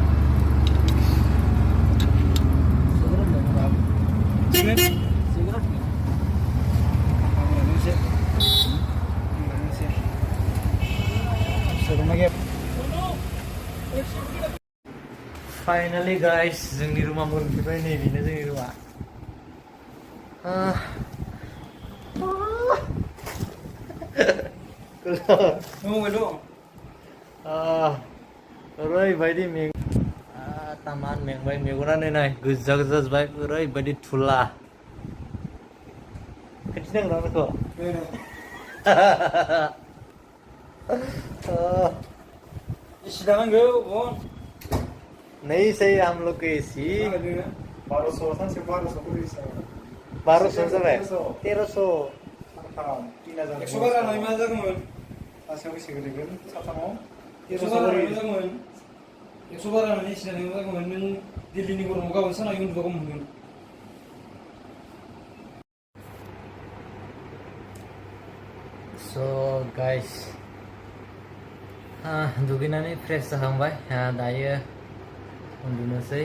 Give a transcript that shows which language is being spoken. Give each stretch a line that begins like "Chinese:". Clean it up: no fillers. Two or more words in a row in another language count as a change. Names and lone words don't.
Hindi: सिगरेट लेंगे आप? सिगरेट सिगरेट की?
English: finally guys
Bodo: जोंनि रुमा मोनफैबाय, नैबेनो जोंनि रुमा। ओरैबायदि तामान मेंबाय, मेगनानो नाय गोजा गोजा जाबाय, ओरैबायदि थुला। खिन्थिनांगौ बेखौ?
Hindi: नहीं सही हम लोग के एसी 1200 जाबाय, 1300
Bodo: 100 रां मा जागौमोन? सासेयाव बेसे गोलैगोन? साथामाव 100 रां जागौमोन। 100 रां एसि जानाय जागौमोन। नों दिल्लीनि गरमाव गाबोन सानाव उन्दुबागौ मोनगोन।
English: so guys
Bodo: दुगैनानै फ्रेश जाखांबाय, दायो उन्दुनोसै।